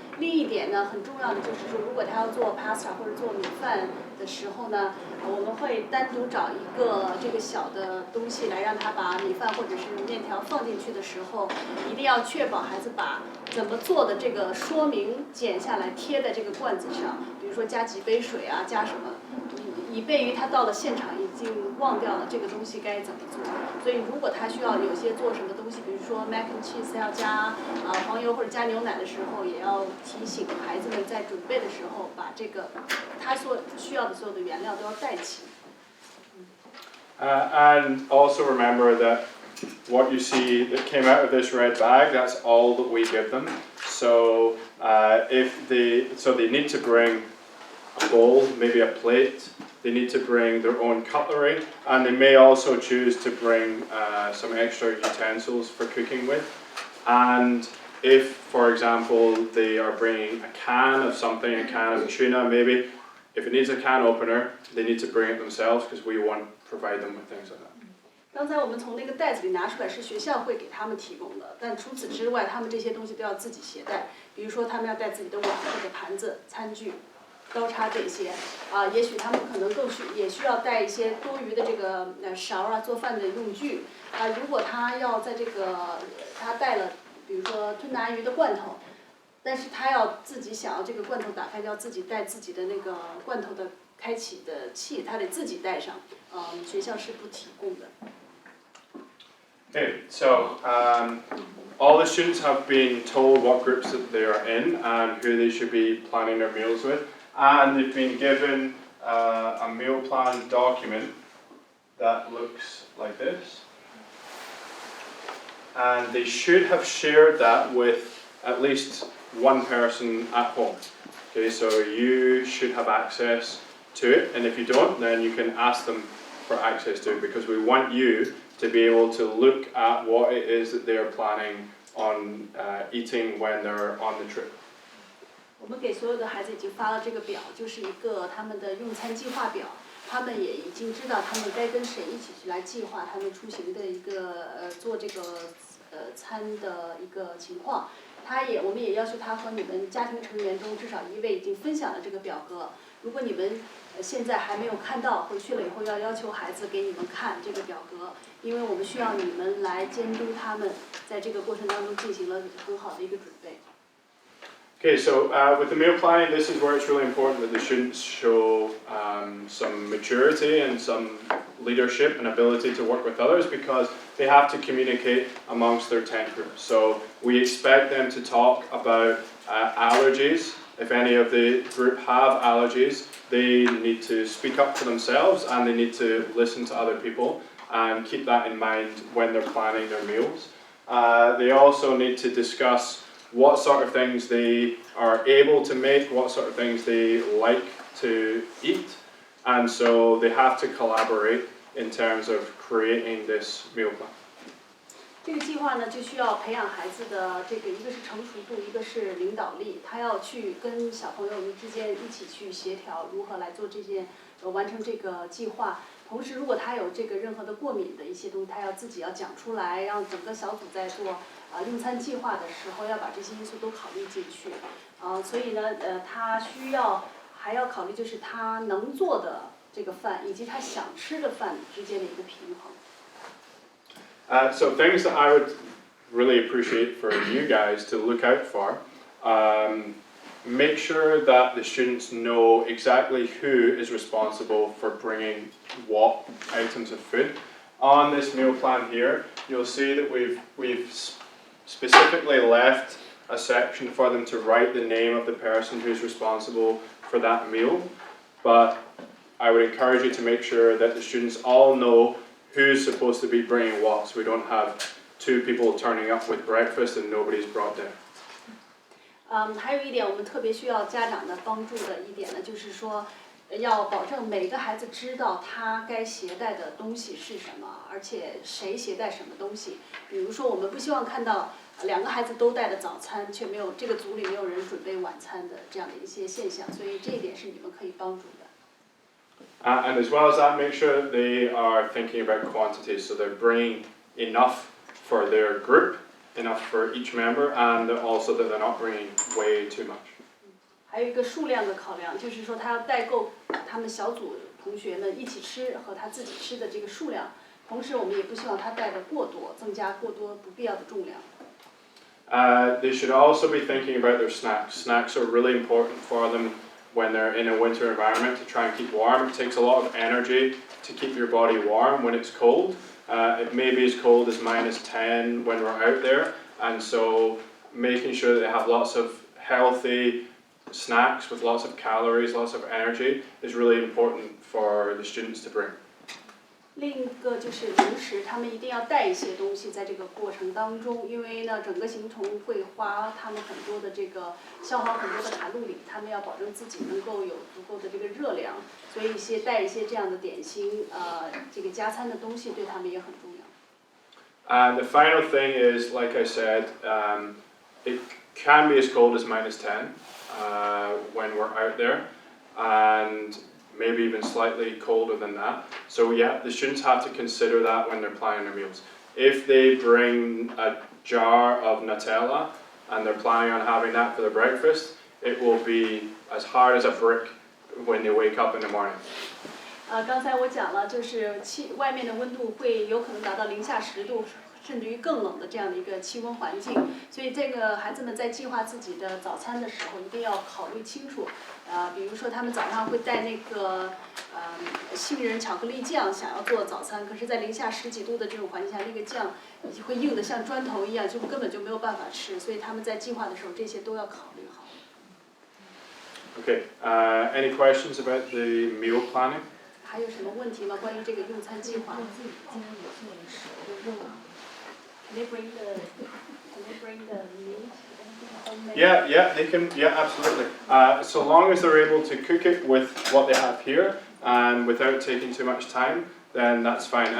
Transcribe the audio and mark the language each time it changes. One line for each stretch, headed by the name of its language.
Chinese: 另一点呢，很重要的就是说，如果他要做 pasta 或者做米饭的时候呢，我们会单独找一个这个小的东西来让他把米饭或者是面条放进去的时候，一定要确保孩子把怎么做的这个说明剪下来贴在这个罐子上，比如说加几杯水啊，加什么，以备于他到了现场已经忘掉了这个东西该怎么做。所以如果他需要有些做什么东西，比如说 mac and cheese 要加黄油或者加牛奶的时候，也要提醒孩子们在准备的时候把这个他所需要的所有的原料都要带齐。
English: And also remember that what you see that came out of this red bag, that's all that we give them. So they need to bring a bowl, maybe a plate. They need to bring their own cutlery, and they may also choose to bring some extra utensils for cooking with. And if, for example, they are bringing a can of something, a can of tuna maybe, if it needs a can opener, they need to bring it themselves because we won't provide them with things like that.
Chinese: 刚才我们从那个袋子里拿出来是学校会给他们提供的，但除此之外，他们这些东西都要自己携带。比如说，他们要带自己的碗或者盘子、餐具、刀叉这些。也许他们可能也需要带一些多余的这个勺啊、做饭的用具。如果他要在这个他带了，比如说吞拿鱼的罐头，但是他要自己想要这个罐头打开，要自己带自己的那个罐头的开启的器，他得自己带上。学校是不提供的。
English: Okay, so all the students have been told what groups that they are in and who they should be planning their meals with, and they've been given a meal plan document that looks like this. And they should have shared that with at least one person at home. Okay, so you should have access to it, and if you don't, then you can ask them for access to it, because we want you to be able to look at what it is that they are planning on eating when they're on the trip.
Chinese: 我们给所有的孩子已经发了这个表，就是一个他们的用餐计划表。他们也已经知道他们该跟谁一起去来计划他们出行的一个做这个餐的一个情况。我们也要求他和你们家庭成员中至少一位已经分享了这个表格。如果你们现在还没有看到，回去了以后要求孩子给你们看这个表格，因为我们需要你们来监督他们在这个过程当中进行了很好的一个准备。
English: Okay, so with the meal planning, this is where it's really important that the students show some maturity and some leadership and ability to work with others, because they have to communicate amongst their tent group. So we expect them to talk about allergies. If any of the group have allergies, they need to speak up for themselves, and they need to listen to other people and keep that in mind when they're planning their meals. They also need to discuss what sort of things they are able to make, what sort of things they like to eat, and so they have to collaborate in terms of creating this meal plan.
Chinese: 这个计划呢，就需要培养孩子的这个，一个是成熟度，一个是领导力。他要去跟小朋友们之间一起去协调，如何来做这件完成这个计划。同时，如果他有这个任何的过敏的一些东西，他要自己要讲出来，让整个小组在做用餐计划的时候，要把这些因素都考虑进去。所以呢，他还要考虑就是他能做的这个饭，以及他想吃的饭之间的一个平衡。
English: So things that I would really appreciate for you guys to look out for make sure that the students know exactly who is responsible for bringing what items of food. On this meal plan here, you'll see that we've specifically left a section for them to write the name of the person who's responsible for that meal. But I would encourage you to make sure that the students all know who's supposed to be bringing what, so we don't have 2 people turning up with breakfast and nobody's brought dinner.
Chinese: 还有一点我们特别需要家长的帮助的一点呢，就是说，要保证每个孩子知道他该携带的东西是什么，而且谁携带什么东西。比如说，我们不希望看到2个孩子都带了早餐，却没有这个组里没有人准备晚餐的这样的一些现象，所以这一点是你们可以帮助的。
English: And as well as that, make sure that they are thinking about quantities, so they're bringing enough for their group, enough for each member, and also that they're not bringing way too much.
Chinese: 还有一个数量的考量，就是说他要带够他们小组同学们一起吃和他自己吃的这个数量，同时我们也不希望他带的过多，增加过多不必要的重量。
English: They should also be thinking about their snacks. Snacks are really important for them when they're in a winter environment to try and keep warm. It takes a lot of energy to keep your body warm when it's cold. It may be as cold as -10 when we're out there, and so making sure that they have lots of healthy snacks with lots of calories, lots of energy is really important for the students to bring.
Chinese: 另一个就是零食，他们一定要带一些东西在这个过程当中，因为呢，整个行程会花他们很多的这个消耗很多的卡路里，他们要保证自己能够有足够的这个热量，所以带一些这样的点心，这个加餐的东西对他们也很重要。
English: And the final thing is, like I said, it can be as cold as -10 when we're out there, and maybe even slightly colder than that. So yeah, the students have to consider that when they're planning their meals. If they bring a jar of Nutella and they're planning on having that for their breakfast, it will be as hard as a brick when they wake up in the morning.
Chinese: 刚才我讲了，就是外面的温度会有可能达到-10度，甚至于更冷的这样的一个气温环境，所以这个孩子们在计划自己的早餐的时候，一定要考虑清楚。比如说他们早上会带那个杏仁巧克力酱，想要做早餐，可是，在-10几度的这种环境下，那个酱会硬得像砖头一样，就根本就没有办法吃，所以他们在计划的时候，这些都要考虑好。
English: Okay. Any questions about the meal planning?
Chinese: 还有什么问题吗？关于这个用餐计划？
English: Can they bring the meat? Yeah, they can. Yeah, absolutely. So long as they're able to cook it with what they have here and without taking too much time, then that's fine.